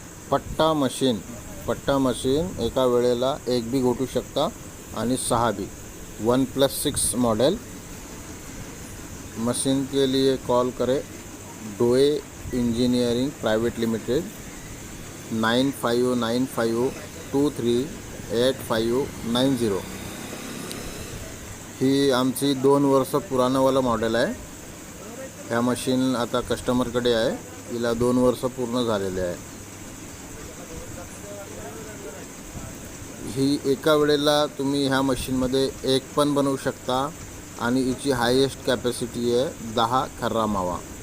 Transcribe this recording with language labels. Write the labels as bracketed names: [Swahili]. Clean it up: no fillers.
[Marathi] पट्टा मशीन एका वेळेला एक बी घोटू शकता आणि 6 बी। [Hindi] 1+6 मॉडल मशीन के लिए कॉल करें डोए इंजीनियरिंग प्राइवेट लिमिटेड 9595238590। [Marathi] ही आमची 2 वर्ष पुराणावाला मॉडेल आहे। ह्या मशीन आता कस्टमरकडे आहे, हिला 2 वर्ष पूर्ण झालेले आहे। ही एका वेळेला तुम्ही ह्या मशीनमध्ये एक पण बनवू शकता आणि हिची हायेस्ट कॅपॅसिटी आहे 10 खर्रा मावा।